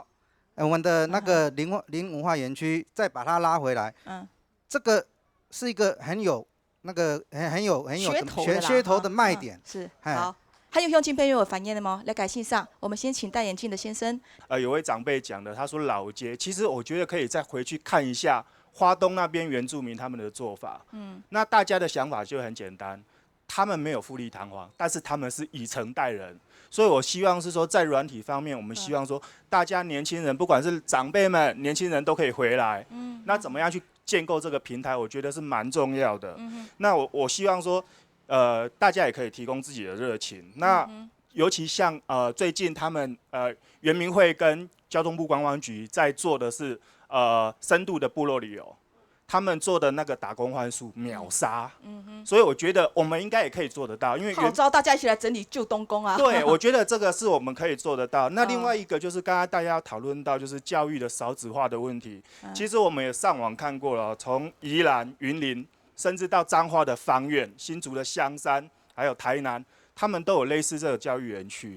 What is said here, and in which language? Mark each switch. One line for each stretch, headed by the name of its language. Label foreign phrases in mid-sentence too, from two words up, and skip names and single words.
Chinese: 我們的那個林文化園區，再把它拉回來，這個是一個很有噱頭的賣點。是好，還有鄉親朋友有反應的嗎？來改信上，我們先請戴眼鏡的先生。有位長輩講的，他說老街，其實我覺得可以再回去看一下花東那邊原住民他們的做法。那大家的想法就很簡單，他們沒有富麗堂皇，但是他們是以誠待人。所以我希望是說，在軟體方面，我們希望說，大家年輕人，不管是長輩們、年輕人都可以回來。那怎麼樣去建構這個平台，我覺得是蠻重要的。那我希望說，大家也可以提供自己的熱情。那尤其像最近他們原民會跟交通部觀光局在做的是深度的部落旅遊。他們做的那個打工換宿秒殺，所以我覺得我們應該也可以做得到，因為號召大家一起來整理舊東宮啊。對，我覺得這個是我們可以做得到。那另外一個就是剛才大家討論到就是教育的少子化的問題，其實我們也上網看過了，從宜蘭、雲林，甚至到彰化的芳苑、新竹的香山，還有台南，他們都有類似這個教育園區。